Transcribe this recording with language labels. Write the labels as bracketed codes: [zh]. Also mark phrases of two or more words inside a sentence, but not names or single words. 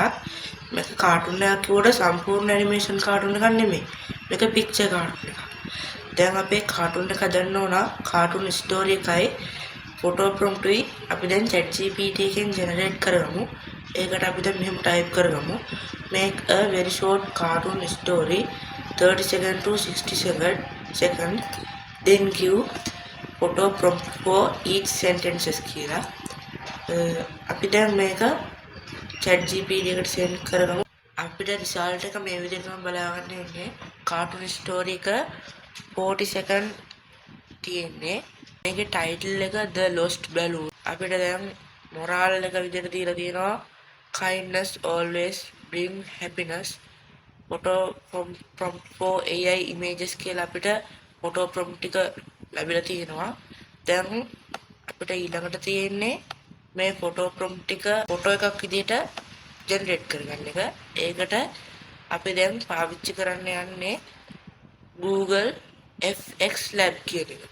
[si] මේක කාටුන් එකක් කියවට සම්පූර්ණ [en] animation cartoon [si] එකක් නෙමෙයි. මේක [en] picture cartoon [si] එකක්. දැන් අපේ කාටුන් එක හදන්න ඕන [en] cartoon story [si] එකයි [en] photo prompt [si] උයි අපි දැන් ChatGPT එකෙන් ජෙනරේට් කරගමු. ඒකට අපි දැන් මෙහෙම ටයිප් කරගමු. [en] make a very short cartoon story 30 second to 67 seconds then give photo prompt for each sentences කියලා. [si] අපි දැන් මේක ChatGPT එකට send කරගමු. අපිට result එක මේ විදිහටම බලාගන්න ඉන්නේ. [en] cartoon story [si] එක 40 second තියෙන්නේ. මේකේ title එක The Lost Balloon. අපිට දැන් moral එක විදිහට දීලා තියෙනවා [en] kindness always bring happiness. photo prompt for AI images [si] කියලා අපිට [en] photo prompt [si] ටික ලැබිලා තියෙනවා. දැන් අපිට ඊළඟට තියෙන්නේ මේ [en] photo prompt [si] ටික photo එකක් විදිහට generate කරගන්න එක. ඒකට අපි දැන් පාවිච්චි කරන්න යන්නේ Google FX Lab කියන එක.